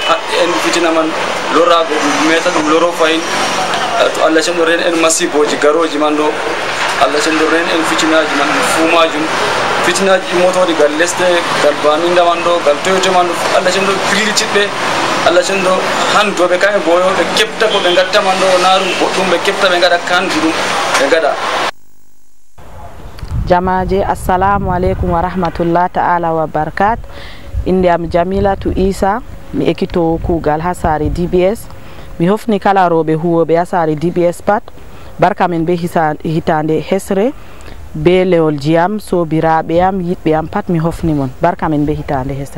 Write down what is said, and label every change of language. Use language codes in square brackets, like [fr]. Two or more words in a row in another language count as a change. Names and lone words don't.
[ff] haɗɗe en fitina man lorago ɗum meta ɗum loro fayin to Allah cendoren en masiboji garoji man ɗo Allah cendoren en fitinaji man ɗum fuu majum fitinaji motodi gal lesde gal baminda man ɗo gal toyote man ɗo Allah cendo fillitiɓɓe Allah cendo handoɓe kamɓe boyo ɓe kepta ko ɓe gatta man ɗo narum goɗɗum ɓe kepta ɓe gaɗa kandu ɗum ɓe gaɗa. [ar] Jamaje السلام عليكم ورحمة الله تعالى وبركات. [ff] Inde am Jamilatu Isa mi ekito kugal ha sare DBS mi hofni kala roɓe huwoɓe ha sare DBS pat barka men be hitande hesre be lewol jiyam sobiraɓe am yiɗɓe am pat mi hofni mon barka men be hitande hesre.